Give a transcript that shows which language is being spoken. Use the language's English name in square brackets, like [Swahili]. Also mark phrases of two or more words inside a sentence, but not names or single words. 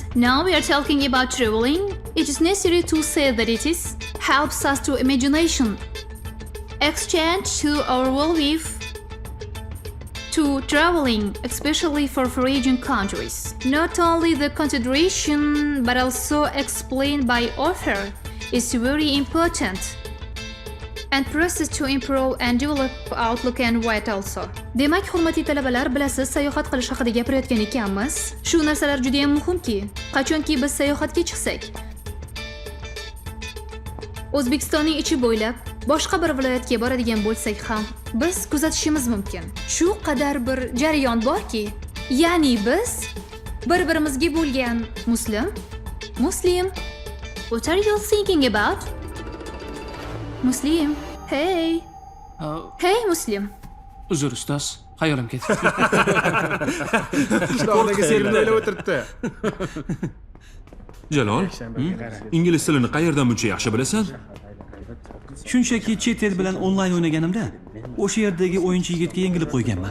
[English] Now we are talking about traveling. It is necessary to say that it is helps us to imagination, exchange to our worldview, to traveling, especially for foreign countries. Not only the consideration, but also explained by author is very important. And process to improve and develop outlook and wit also. [Uzbek] Demak, hurmatli talabalar, bilasiz, sayohat qilish haqida gapirayotgan ekanmiz. Shu narsalar juda ham muhimki, qachonki biz sayohatga chiqsak, O'zbekistonning ichi bo'ylab boshqa bir viloyatga boradigan bo'lsak ham, biz kuzatishimiz mumkin. Shu qadar bir jarayon borki, ya'ni biz bir-birimizga bo'lgan Muslim, [English] what are you thinking about? Muslim, hey. Hey Muslim. [Uzbek] Uzr ustoz, xayolim ketdi. Qishloqdagi serimni o'ylab o'tiribdi. Jalol, ingliz tilini qayerdan buncha yaxshi bilasan? Shunchaki chet el bilan onlayn o'ynaganimda, o'sha yerdagi o'yinchi yigitga yengilib qo'yganman.